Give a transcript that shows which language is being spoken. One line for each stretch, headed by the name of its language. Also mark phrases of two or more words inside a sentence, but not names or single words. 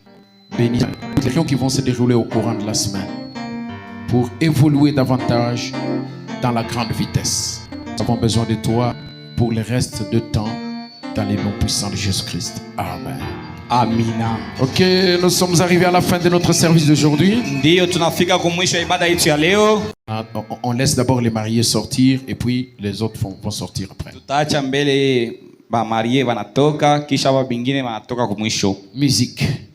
French: Bénis les réunions qui vont se dérouler au courant de la semaine pour évoluer davantage dans la grande vitesse. Nous avons besoin de toi pour le reste de temps dans les noms puissants de Jésus-Christ. Amen.
Swahili: Amina.
French: Ok, nous sommes arrivés à la fin de notre service d'aujourd'hui.
Swahili: Ndio tunafika kwa mwisho wa ibada yetu ya leo.
French: On laisse d'abord les mariés sortir et puis les autres vont sortir après.
Swahili: Tutaacha mbele ba marie wanatoka kisha ba bingine wanatoka kwa mwisho.
French: Musique.